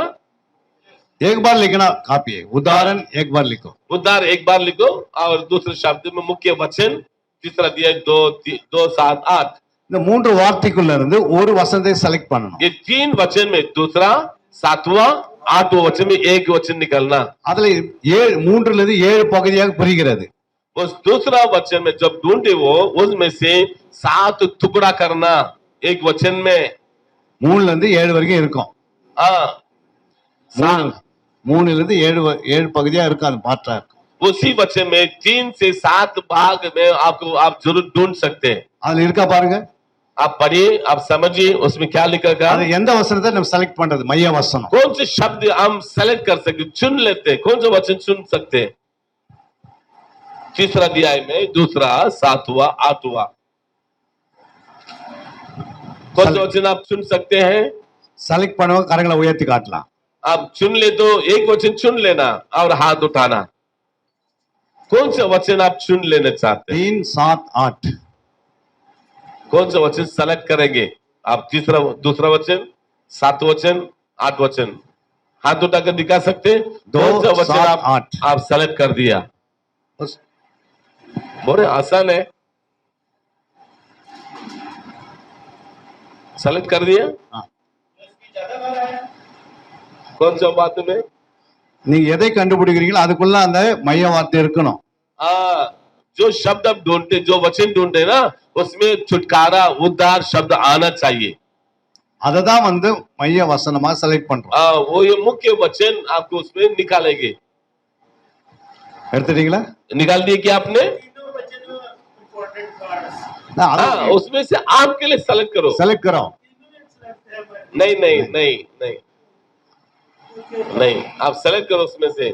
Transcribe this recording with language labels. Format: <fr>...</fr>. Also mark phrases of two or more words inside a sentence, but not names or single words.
<hi>एक बार लिखना काफी है. उदाहरण एक बार लिखो. उद्धार एक बार लिखो और दूसरे शब्द में मुख्य वचन 3 अध्याय 2, 7, 8।</hi> <ta>இந்த மூன்று வார்த்தைக்குள்ள இருந்து ஒரு வசனத்தை செலக்ட் பண்ணணும்.</ta> <hi>ये 3 वचन में दूसरा, 7वां, 8वां वचन में एक वचन निकलना।</hi> <ta>அதுல 3ல இருந்து 7 பகுதியாக பிரிகிறது.</ta> <hi>उस दूसरा वचन में जब ढूंढे वो उसमें से 7 टुकड़ा करना एक वचन में।</hi> <ta>3ல இருந்து 7 வரைக்கும் இருக்கும்.</ta> <hi>हाँ,</hi> <ta>3ல இருந்து 7 பகுதியா இருக்கும். அது பாட்டா இருக்கும்.</ta> <hi>उसी वचन में 3 से 7 भाग में आप जरूर ढूंढ सकते हैं।</hi> <ta>அதுல இருக்கா பாருங்க.</ta> <hi>आप पढ़िए, आप समझिए उसमें क्या लिखा गया।</hi> <ta>அது எந்த வசனத்தை நம்ம செலக்ட் பண்றது? மைய வசனம்.</ta> <hi>कौन से शब्द हम सेलेक्ट कर सकते, चुन लेते हैं, कौन सा वचन चुन सकते हैं? 3 अध्याय में दूसरा, 7वां, 8वां कौन सा वचन आप चुन सकते हैं?</hi> <ta>செலக்ட் பண்ணுவோம், கரங்களை உயர்த்தி காட்டலாம்.</ta> <hi>आप चुन ले तो एक वचन चुन लेना और हाथ उठाना। कौन सा वचन आप चुन लेना चाहते हैं? 3, 7, 8 कौन सा वचन सेलेक्ट करेंगे आप? दूसरा वचन, 7 वचन, 8 वचन हाथ उठाकर दिखा सकते हैं? 2, कौन सा वचन 7, 8 आप सेलेक्ट कर दिया? बोले आसान है, सेलेक्ट कर दिया। हाँ. कौन सा बात में</hi> <ta>நீங்க எதை கண்டுபிடிக்கிறீங்களோ அதுக்குள்ள அந்த மைய வார்த்தை இருக்கணும்.</ta> <hi>जो शब्द आप ढूंढते, जो वचन ढूंढते ना, उसमें छुटकारा, उद्धार शब्द आना चाहिए।</hi> <ta>அதை தான் மைய வசனமா செலக்ட் பண்றோம்.</ta> <hi>वो ये मुख्य वचन आपको उसमें निकालेंगे।</hi> <ta>எடுத்துட்டீங்களா?</ta> <hi>निकाल दिए क्या आपने? तीनों वचन</hi> <en>important words.</en> <hi>उसमें से आपके लिए सेलेक्ट करो। செலக்ட் करो. नहीं नहीं नहीं नहीं नहीं, आप सेलेक्ट करो उसमें से।</hi>